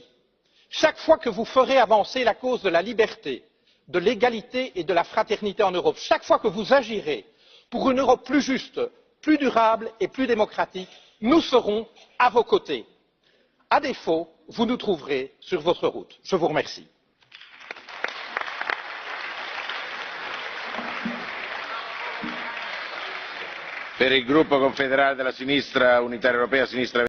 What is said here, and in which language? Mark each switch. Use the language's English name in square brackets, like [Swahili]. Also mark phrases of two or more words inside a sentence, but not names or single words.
[French] Chaque fois que vous ferez avancer la cause de la liberté, de l'égalité et de la fraternité en Europe, chaque fois que vous agirez pour une Europe plus juste, plus durable et plus démocratique, nous serons à vos côtés. À défaut, vous nous trouverez sur votre route. Je vous remercie. [Italian] Per il gruppo confederale della sinistra unitaria europea sinistra